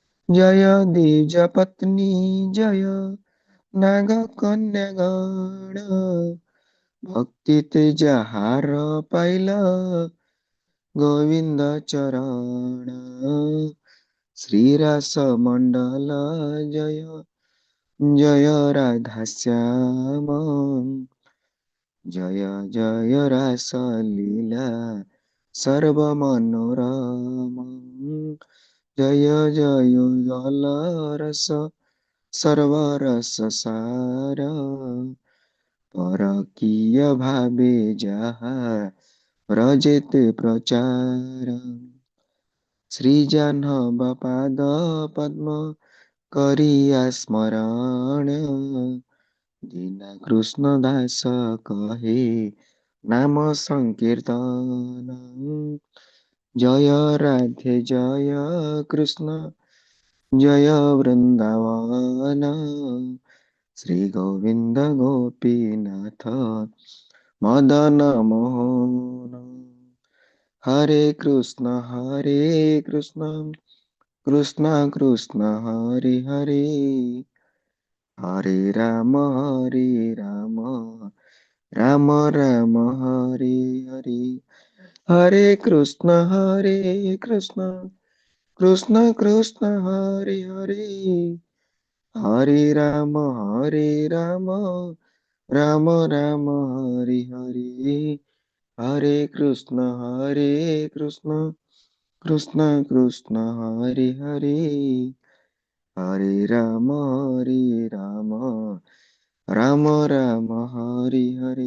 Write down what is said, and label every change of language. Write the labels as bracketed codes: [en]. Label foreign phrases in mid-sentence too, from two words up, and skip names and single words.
[bn] জয় দ্বিজ পত্নী জয় নাগ কন্যাগণ ভক্তি তেজহার পাইলা গোবিন্দ চরণ শ্রীরাস মণ্ডল জয় জয় রাধা শ্যাম জয় জয় রাস লীলা সর্ব মনোরম জয় জয় জল রস সর্বরস সার পরকীয় ভাবে যাহা প্রজেতে প্রচার শ্রীজাহ্নব পাদ পদ্ম করিয়া স্মরণ দীনা কৃষ্ণ দাস কহে নাম সংকীর্তন জয় রাধে জয় কৃষ্ণ জয় বৃন্দাবন শ্রী গোবিন্দ গোপীনাথ মদন মোহন হরে কৃষ্ণ [sa] कृष्ण कृष्ण हरे हरे हरे राम राम राम हरे हरे हरे कृष्ण कृष्ण कृष्ण हरे हरे हरे राम राम राम हरे हरे हरे कृष्ण कृष्ण कृष्ण हरे हरे हरे राम राम राम हरे हरे।